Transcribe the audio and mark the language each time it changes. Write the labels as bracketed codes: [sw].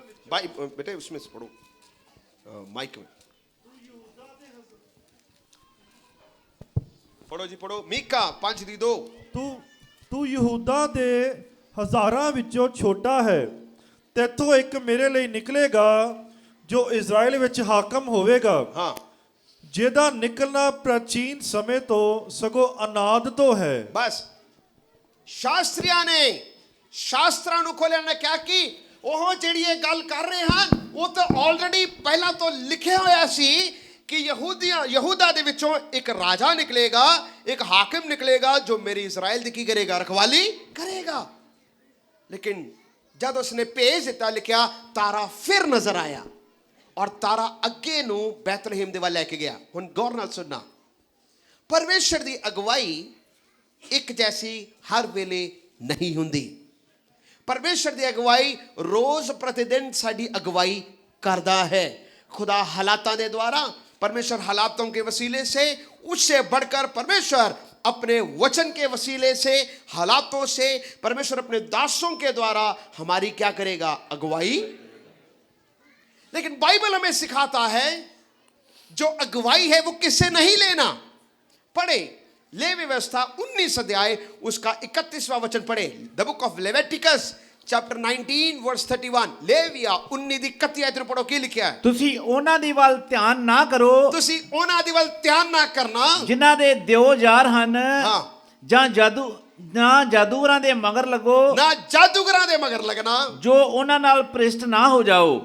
[hi] भाई बेटे उसमें से पढ़ो, माइक में पढ़ो जी, पढ़ो। [pa] मीका 5 ਦੀ 2। ਤੂੰ ਯਹੂਦਾ ਦੇ ਹਜ਼ਾਰਾਂ ਵਿੱਚੋਂ ਛੋਟਾ ਹੈ, ਤੇਥੋਂ ਇੱਕ ਮੇਰੇ ਲਈ ਨਿਕਲੇਗਾ ਜੋ ਇਜ਼ਰਾਈਲ ਵਿੱਚ ਹਾਕਮ ਹੋਵੇਗਾ। ਹਾਂ, ਜਿਹਦਾ ਨਿਕਲਣਾ ਪ੍ਰਾਚੀਨ ਸਮੇਂ ਤੋਂ ਸਗੋਂ ਅਨਾਦ ਤੋਂ ਹੈ। ਬਸ ਸ਼ਾਸਤਰੀਆਂ ਨੇ ਸ਼ਾਸਤਰਾਂ ਨੂੰ ਖੋਲ੍ਹਿਆ ਨੇ ਕਿਹਾ ਕਿ ਉਹ ਜਿਹੜੀ ਇਹ ਗੱਲ ਕਰ ਰਹੇ ਹਨ ਉਹ ਤਾਂ ਆਲਰੇਡੀ ਪਹਿਲਾਂ ਤੋਂ ਲਿਖਿਆ ਹੋਇਆ ਸੀ ਕਿ ਯਹੂਦਾ ਦੇ ਵਿੱਚੋਂ ਇੱਕ ਰਾਜਾ ਨਿਕਲੇਗਾ, ਇੱਕ ਹਾਕਿਮ ਨਿਕਲੇਗਾ ਜੋ ਮੇਰੀ ਇਜ਼ਰਾइल ਦੀ ਕੀ ਕਰੇਗਾ, ਰਖਵਾਲੀ ਕਰੇਗਾ। ਲੇਕਿਨ ਜਦ ਉਸਨੇ ਭੇਜ ਦਿੱਤਾ, ਲਿਖਿਆ ਤਾਰਾ ਫਿਰ ਨਜ਼ਰ ਆਇਆ, ਔਰ ਤਾਰਾ ਅੱਗੇ ਨੂੰ ਬੈਤਲਹਿਮ ਦੇ ਵੱਲ ਲੈ ਕੇ ਗਿਆ। ਹੁਣ ਗੌਰ ਨਾਲ ਸੁਣਨਾ, ਪਰਮੇਸ਼ਰ ਦੀ ਅਗਵਾਈ ਇੱਕ ਜੈਸੀ ਹਰ ਵੇਲੇ ਨਹੀਂ ਹੁੰਦੀ। [hi] परमेश्वर की अगवाई रोज प्रतिदिन साड़ी अगवाई करता है। खुदा हालातों के द्वारा, परमेश्वर हालातों के वसीले से, उससे बढ़कर परमेश्वर अपने वचन के वसीले से, हालातों से परमेश्वर अपने दासों के द्वारा हमारी क्या करेगा, अगवाई। लेकिन बाइबल हमें सिखाता है जो अगवाई है वो किससे नहीं लेना। पढ़े लेवी व्यवस्था 19 अध्याय उसका 31वां वचन पढ़े। [en] The book of Leviticus chapter 19 verse 31। [pa] Labia 19 ਦੀ 31 ਆਇਤ ਨੂੰ ਪੜੋ, ਕੀ ਲਿਖਿਆ ਹੈ। ਤੁਸੀਂ ਉਹਨਾਂ ਦੀ ਵੱਲ ਧਿਆਨ ਨਾ ਕਰੋ, ਤੁਸੀਂ ਉਹਨਾਂ ਦੀ ਵੱਲ ਧਿਆਨ ਨਾ ਕਰਨਾ ਜਿਨ੍ਹਾਂ ਦੇ ਦਿਓ ਯਾਰ ਹਨ, ਹਾਂ, ਜਾਂ ਜਾਦੂਗਰਾਂ ਦੇ ਮਗਰ ਲੱਗੋ, ਨਾ ਜਾਦੂਗਰਾਂ ਦੇ ਮਗਰ ਲੱਗਣਾ, ਜੋ ਉਹਨਾਂ ਨਾਲ ਭ੍ਰਿਸ਼ਟ ਨਾ ਹੋ ਜਾਓ।